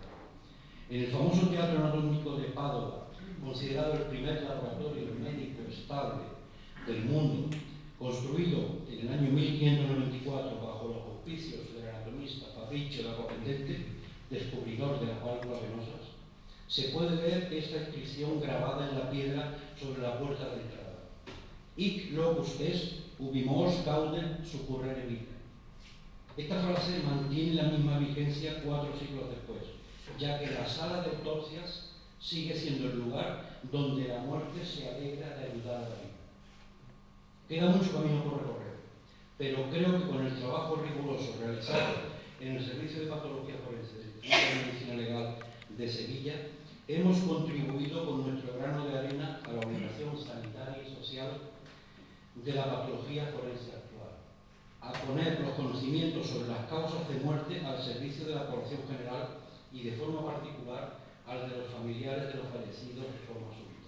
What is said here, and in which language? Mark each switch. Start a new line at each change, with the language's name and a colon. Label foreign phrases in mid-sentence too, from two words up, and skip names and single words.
Spanish: En el famoso Teatro Anatómico de Padua, considerado el primer laboratorio médico estable del mundo, construido en el año 1594 bajo los auspicios del anatomista Fabricio da Copendente, descubridor de las válvulas venosas, se puede ver esta inscripción grabada en la piedra sobre la puerta de entrada:
Latin: Hic locus est, ubi mors gaudem succurrere vitae.
Spanish: Esta frase mantiene la misma vigencia 4 siglos después, ya que la sala de autopsias sigue siendo el lugar donde la muerte se alegra de ayudar a la vida. Queda mucho camino por recorrer, pero creo que con el trabajo riguroso realizado en el Servicio de Patología Forense del Instituto de Medicina Legal de Sevilla, hemos contribuido con nuestro grano de arena a la obligación sanitaria y social de la patología forense actual, a poner los conocimientos sobre las causas de muerte al servicio de la población general y de forma particular al de los familiares de los fallecidos de forma súbita.